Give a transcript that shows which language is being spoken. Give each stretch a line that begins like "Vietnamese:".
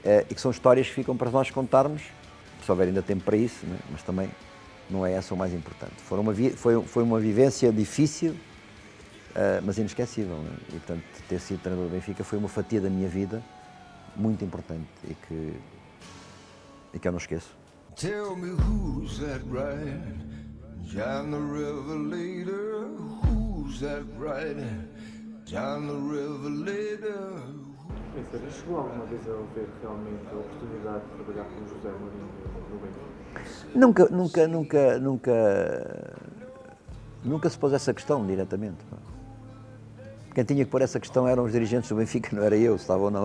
Portuguese: E que são histórias que ficam para nós contarmos, se houver ainda tempo para isso, né? Mas também não é essa o mais importante. Foi uma vivência difícil, mas inesquecível, né? E, portanto, ter sido treinador do Benfica foi uma fatia da minha vida muito importante e que eu não esqueço.
English: Tell me who's that riding down the river later? Who's that riding down the river later?
Portuguese: Chegou alguma vez a haver realmente a oportunidade de trabalhar com José Mourinho no Benfica? Nunca se pôs essa questão diretamente. Quem tinha que pôr essa questão eram os dirigentes do Benfica, não era eu, se estava ou não.